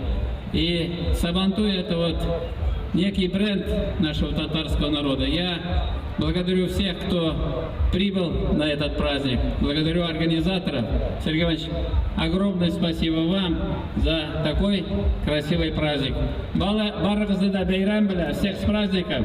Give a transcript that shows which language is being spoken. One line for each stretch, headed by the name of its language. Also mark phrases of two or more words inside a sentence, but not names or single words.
Russian: И Сабантуй — это вот некий бренд нашего татарского народа. Я благодарю всех, кто прибыл на этот праздник. Благодарю организаторов. Сергей Иванович, огромное спасибо вам за такой красивый праздник.
Tatar: Барыгызды да бәйрәм белән,
Russian: всех с праздником.